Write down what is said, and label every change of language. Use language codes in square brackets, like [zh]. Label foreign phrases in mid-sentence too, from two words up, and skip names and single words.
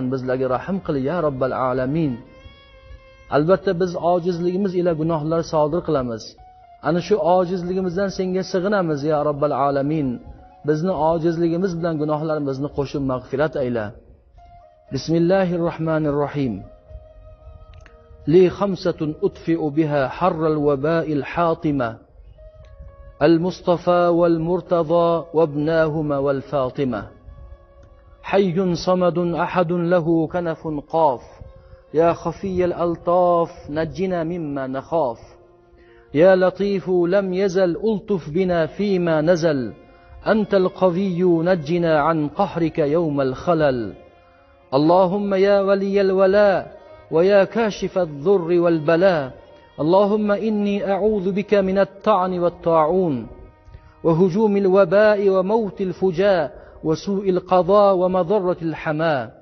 [uz] Bizlarga rahim qil [ar] يا رب العالمين. [uz] Albatta biz ojizligimiz ila gunohlar sodir qilamiz. Ana shu ojizligimizdan senga sig'inamiz [ar] يا رب العالمين. [uz] Bizni ojizligimiz bilan gunohlarimizni qo'shib mag'firat ayla. [ar] بسم الله الرحمن الرحيم. لي خمسة أطفئ بها حر الوباء الحاطمة المصطفى والمرتضى وابناهما والفاطمة حي صمد أحد له كنف قاف يا خفي الألطاف نجنا مما نخاف يا لطيف لم يزل ألطف بنا فيما نزل أنت القوي نجنا عن قهرك يوم الخلل اللهم يا ولي الولاء ويا كاشف الضر والبلاء اللهم إني أعوذ بك من الطعن والطاعون وهجوم الوباء وموت الفجاء وسوء القضاء ومضرة الحماة